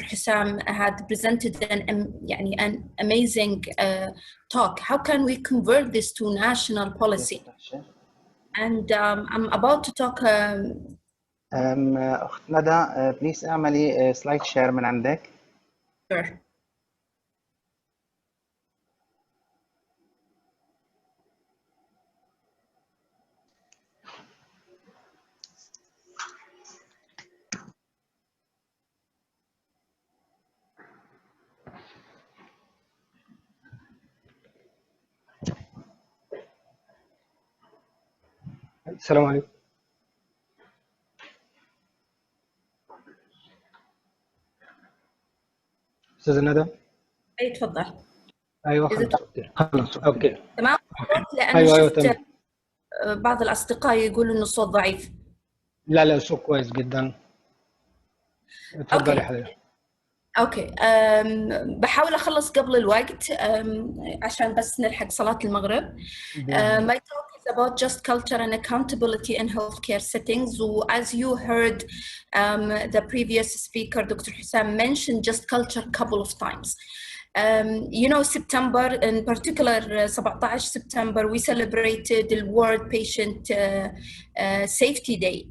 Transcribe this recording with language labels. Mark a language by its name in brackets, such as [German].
[English] Hussam had presented an amazing talk. How can we convert this to national policy? And I'm about to talk. [Arabic] أخت ندى بليز اعملي سلايد شير من عندك. [English] Sure. [Arabic] السلام عليكم. استاذ ندى. اي تفضل. ايوه خلاص اوكي تمام. لأن ايوه شفت تمام. بعض الأصدقاء يقولوا إنه الصوت ضعيف. لا الصوت كويس جدا. اتفضلي حضرتك. اوكي بحاول اخلص قبل الوقت عشان بس نلحق صلاة المغرب. [English] My talk is about just culture and accountability in healthcare settings. So as you heard the previous speaker, Dr. Hussam, mentioned just culture a couple of times. You know, September, in particular 17 September, we celebrated the World Patient Safety Day.